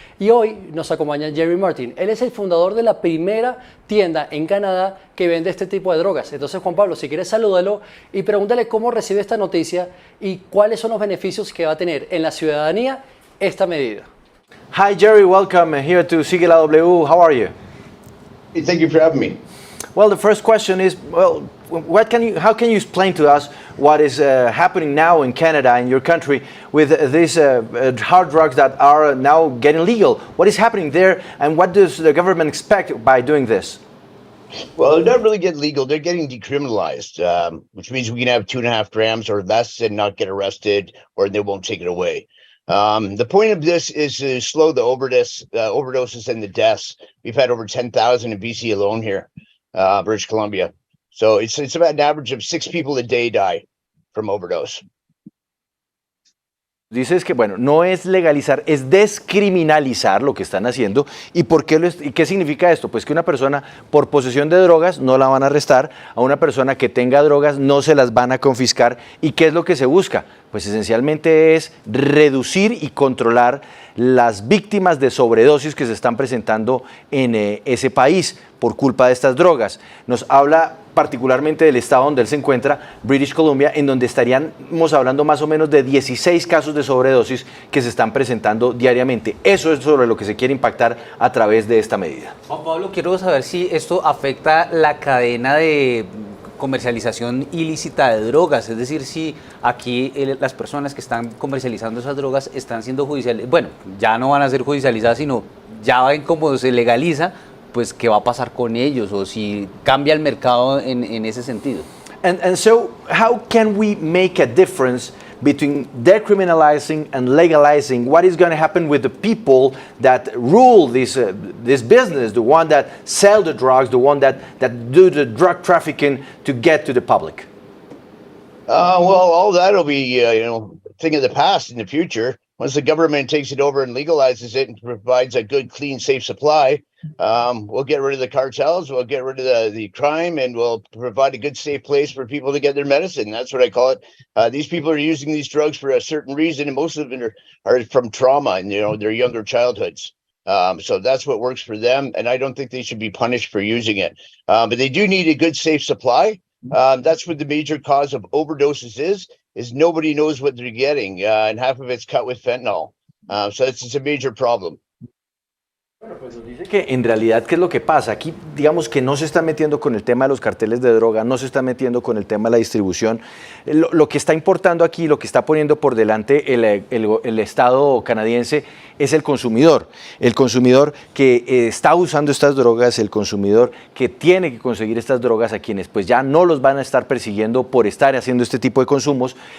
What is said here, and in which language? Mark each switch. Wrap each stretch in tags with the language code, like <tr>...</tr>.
<es>Y hoy nos acompaña Jerry Martin. Él es el fundador de la primera tienda en Canadá que vende este tipo de drogas. Entonces, Juan Pablo, si quieres salúdalo y pregúntale cómo recibe esta noticia y cuáles son los beneficios que va a tener en la ciudadanía esta medida.</es> <en>Hi Jerry, welcome here to Sigue la W. How are you? Hey, thank you for having me. Well, the first question is, well, how can you explain to us what is happening now in Canada, in your country, with these hard drugs that are now getting legal? What is happening there, and what does the government expect by doing this? Well, they're not really getting legal. They're getting decriminalized, which means we can have 2.5 grams or less and not get arrested, or they won't take it away. The point of this is to slow the overdoses and the deaths. We've had over 10,000 in BC alone here. British Columbia. So it's about an average of 6 people a day die from overdose.</en> <es>Dices que, bueno, no es legalizar, es descriminalizar lo que están haciendo. ¿Y por qué y qué significa esto? Pues que una persona por posesión de drogas no la van a arrestar, a una persona que tenga drogas no se las van a confiscar. ¿Y qué es lo que se busca? Pues esencialmente es reducir y controlar las víctimas de sobredosis que se están presentando en ese país por culpa de estas drogas. Nos habla particularmente del estado donde él se encuentra, British Columbia, en donde estaríamos hablando más o menos de 16 casos de sobredosis que se están presentando diariamente. Eso es sobre lo que se quiere impactar a través de esta medida. Juan Pablo, quiero saber si esto afecta la cadena de comercialización ilícita de drogas, es decir, si aquí las personas que están comercializando esas drogas están siendo judicializadas, bueno, ya no van a ser judicializadas, sino ya ven cómo se legaliza, pues qué va a pasar con ellos o si cambia el mercado en ese sentido.</es> <en>And so how can we make a difference between decriminalizing and legalizing? What is going to happen with the people that rule this business, the one that sell the drugs, the one that do the drug trafficking to get to the public? Well, all that'll be a thing of the past in the future. Once the government takes it over and legalizes it and provides a good, clean, safe supply, we'll get rid of the cartels, we'll get rid of the crime, and we'll provide a good, safe place for people to get their medicine. That's what I call it. These people are using these drugs for a certain reason, and most of them are from trauma and their younger childhoods. So that's what works for them, and I don't think they should be punished for using it. But they do need a good, safe supply. That's what the major cause of overdoses is nobody knows what they're getting, and half of it's cut with fentanyl. So it's a major problem.</en> <es>Bueno, pues nos dice que en realidad, ¿qué es lo que pasa? Aquí, digamos que no se está metiendo con el tema de los carteles de droga, no se está metiendo con el tema de la distribución. Lo que está importando aquí, lo que está poniendo por delante el Estado canadiense es el consumidor que está usando estas drogas, el consumidor que tiene que conseguir estas drogas, a quienes pues ya no los van a estar persiguiendo por estar haciendo este tipo de consumos,</es>